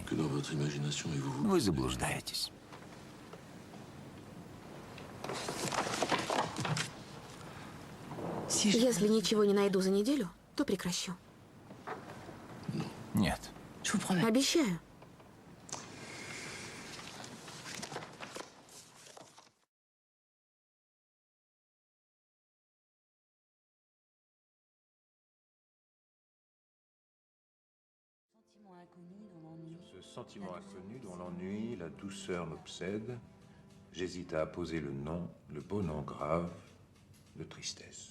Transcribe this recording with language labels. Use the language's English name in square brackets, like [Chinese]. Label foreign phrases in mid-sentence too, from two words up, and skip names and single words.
[Russian] Вы заблуждаетесь. Если ничего не найду за неделю, то прекращу. Нет. Обещаю. [French] Ce sentiment inconnu dont l'ennui, la douceur m'obsède, j'hésite à apposer le nom, le beau nom grave de tristesse.